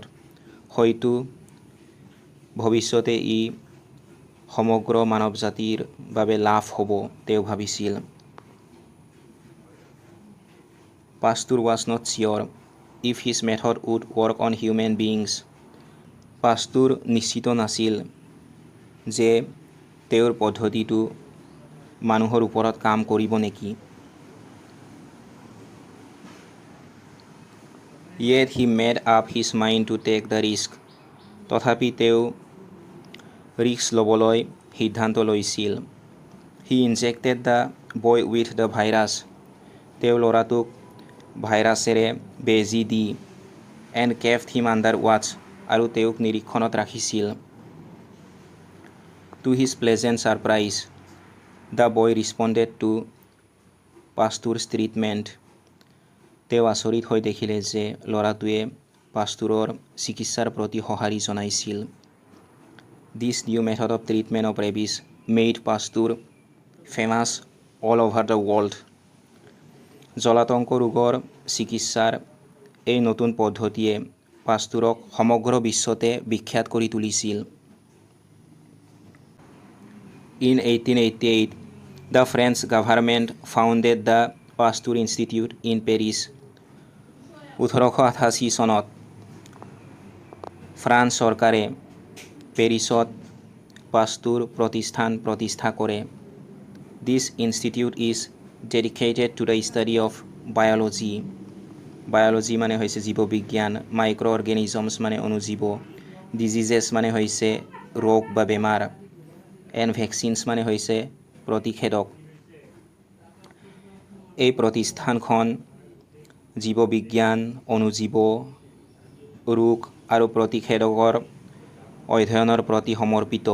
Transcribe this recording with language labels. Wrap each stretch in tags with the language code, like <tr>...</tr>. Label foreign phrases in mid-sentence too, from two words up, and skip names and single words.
<as>হয়তো ভৱিষ্যতে ই সমগ্ৰ মানৱ জাতিৰ বাবে লাভ হ'ব, তেওঁ ভাবিছিল।</as> <en>Pasteur was not sure if his method would work on human beings.</en> <as>Pasteur নিশ্চিত নাছিল যে তেওঁৰ পদ্ধতিটো মানুহৰ ওপৰত কাম কৰিব নেকি।</as> <en>Yet he made up his mind to take the risk.</en> <as>তথাপি তেওঁ ৰিস্ক ল'বলৈ সিদ্ধান্ত লৈছিল।</as> <en>He injected the boy with the virus.</en> <as>তেওঁ ল'ৰাটোক ভাইৰাছেৰে বেজী দি</as> <en>and kept him under watch</en> <as>আৰু তেওঁক নিৰীক্ষণত ৰাখিছিল।</as> <en>To his pleasant surprise, the boy responded to Pasteur's treatment.</en> <as>তেওঁ আচৰিত হৈ দেখিলে যে ল'ৰাটোৱে পাষ্টুৰৰ চিকিৎসাৰ প্ৰতি সঁহাৰি জনাইছিল।</as> <en>This new method of treatment of rabies made Pasteur famous all over the world.</en> <as>জলাতংক ৰোগৰ চিকিৎসাৰ এই নতুন পদ্ধতিয়ে পাষ্টুৰক সমগ্ৰ বিশ্বতে বিখ্যাত কৰি তুলিছিল।</as> <en>In 1888, the French government founded the Pasteur Institute in Paris.</en> <as>1888 চনত ফ্ৰান্স চৰকাৰে পেৰিছত পাষ্টুৰ প্ৰতিষ্ঠান প্ৰতিষ্ঠা কৰে।</as> <en>This institute is dedicated to the study of biology.</en> <as>Biology মানে হৈছে জীৱবিজ্ঞান,</as> <en>micro organisms</en> <as>মানে অণুজীৱ, ডিজিজেছ মানে হৈছে ৰোগ বা বেমাৰ,</as> <en>and vaccines</en> <as>মানে হৈছে প্ৰতিষেধক। এই প্ৰতিষ্ঠানখন জীৱবিজ্ঞান, অণুজীৱ, ৰোগ আৰু প্ৰতিষেধকৰ অধ্যয়নৰ প্ৰতি সমৰ্পিত।</as>